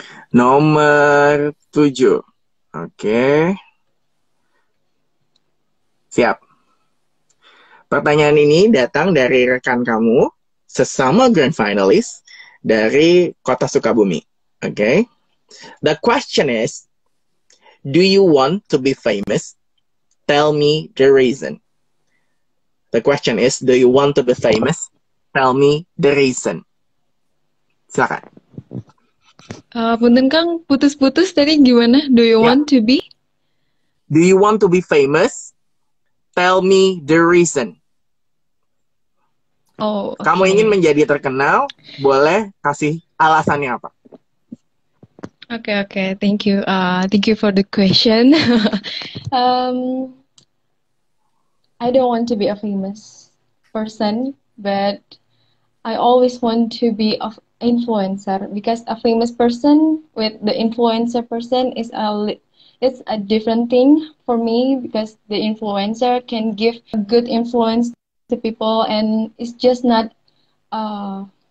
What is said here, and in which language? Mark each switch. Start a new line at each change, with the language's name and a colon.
Indonesian: Nomor 7. Oke. Siap. Pertanyaan ini datang dari rekan kamu, sesama grand finalist dari Kota Sukabumi. Oke.
English: The question is, do you want to be famous? Tell me the reason. The question is, do you want to be famous? Tell me the reason.
Indonesian: Silakan. Punten Kang, putus-putus tadi gimana?
English: Do you Ya. want to be? Do you want to be famous? Tell me the reason. Oh,
Indonesian: Kamu ingin menjadi terkenal, boleh kasih alasannya apa?
English: Okay. Thank you. Thank you for the question. um, I don't want to be a famous person, but I always want to be an influencer because a famous person with the influencer person is it's a different thing for me because the influencer can give a good influence to people and it's just not uh